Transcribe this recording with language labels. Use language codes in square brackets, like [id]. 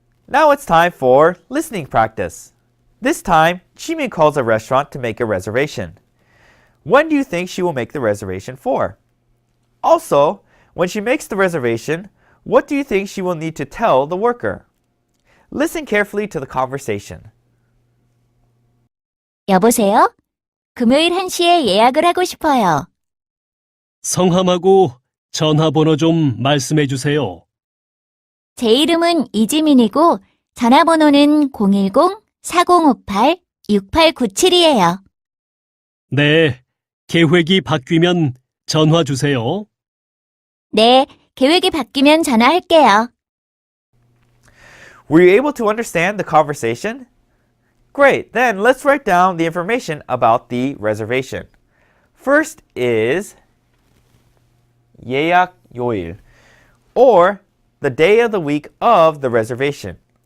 [en] Now it's time for listening practice. This time, Jimin calls a restaurant to make a reservation. When do you think she will make the reservation for? Also, when she makes the reservation, what do you think she will need to tell the worker? Listen carefully to the conversation. [ko] 여보세요? 금요일 1시에 예약을 하고 싶어요. 성함하고 전화번호 좀 말씀해 주세요. 제 이름은 이지민이고 전화번호는 010-4058-6897이에요. 네, 계획이 바뀌면 전화 주세요. 네, 계획이 바뀌면 전화할게요. [en] Were you able to understand the conversation? Great, then let's write down the information about the reservation. First is 예약 요일, or the day of the week of the reservation.